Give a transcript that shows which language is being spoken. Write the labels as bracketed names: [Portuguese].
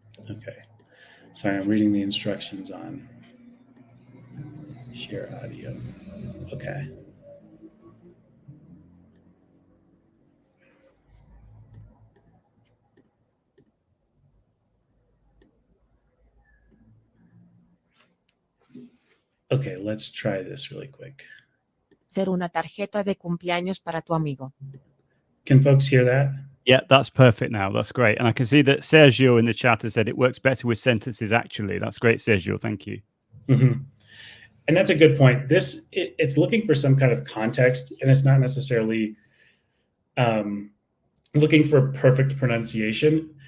[English] Okay. Sorry, I'm reading the instructions on share audio. Okay. Okay, let's try this really quick. [Spanish] Ser una tarjeta de cumpleaños para tu amigo. [English] Can folks hear that? Yeah, that's perfect now. That's great. And I can see that Sergio in the chat has said it works better with sentences, actually. That's great, Sergio. Thank you. Mm-hmm. And that's a good point. It's looking for some kind of context, and it's not necessarily looking for perfect pronunciation.